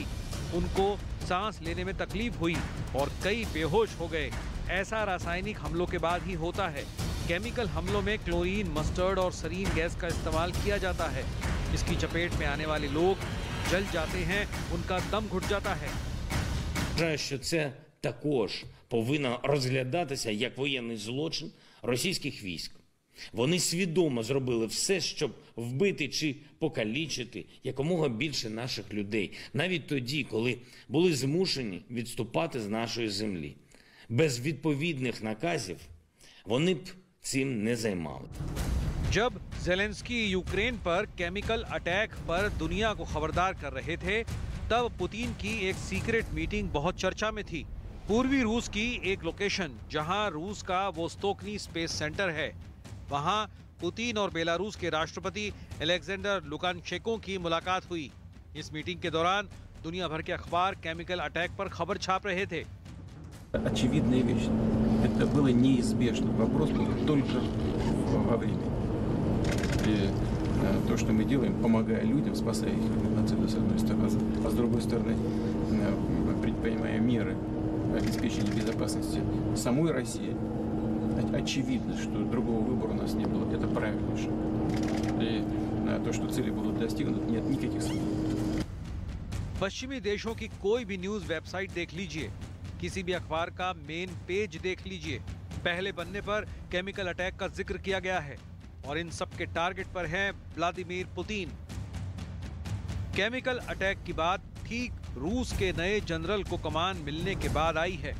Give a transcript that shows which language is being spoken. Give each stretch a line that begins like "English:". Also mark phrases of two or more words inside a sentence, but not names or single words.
Hindi: उनको सांस लेने में तकलीफ हुई और कई बेहोश हो गए। ऐसा रासायनिक हमलों के बाद ही होता है। केमिकल हमलों में क्लोरीन, मस्टर्ड और सरीन गैस का इस्तेमाल किया जाता है। इसकी चपेट में आने वाले लोग जल जाते हैं, उनका दम घुट जाता है।
Ukrainian: Вважаю, що це також повинно розглядатися як воєнний злочин російських військ. Вони свідомо зробили все, щоб вбити чи покалічити якомога більше наших людей, навіть тоді, коли були змушені відступати з нашої землі. Без відповідних наказів вони б цим не займали.
Hindi: जब ज़ेलेंस्की यूक्रेन पर
English: chemical attack
Hindi: पर दुनिया को खबरदार कर रहे थे, तब पुतिन की एक
English: secret meeting
Hindi: बहुत चर्चा में थी। पूर्वी रूस की एक लोकेशन जहां रूस का वोस्तोकनी स्पेस सेंटर है, वहां पुतिन और बेलारूस के राष्ट्रपति अलेक्जेंडर लुकाशेंको की मुलाकात हुई। इस मीटिंग के दौरान दुनिया भर के अखबार
English: chemical attack
Hindi: पर खबर छाप रहे थे।
Russian: Очевидная вещь. Это было неизбежно. Вопрос был только во времени. И то, что мы делаем, помогая людям, спасая их от нацизма, с одной стороны, а с другой стороны, предпринимая меры обеспечения безопасности самой России, очевидно, что другого выбора у нас не было. Это правильный шаг. И то, что цели будут достигнуты, нет никаких сомнений.
Hindi: पश्चिमी देशों की कोई भी
English: news website
Hindi: देख लीजिए, किसी भी अखबार का
English: main page
Hindi: देख लीजिए, पहले पन्ने पर
English: chemical attack
Hindi: का जिक्र किया गया है और इन सब के टारगेट पर हैं व्लादिमीर पुतिन।
English: chemical attack
Hindi: की बात ठीक रूस के नए जनरल को कमान मिलने के बाद आई है।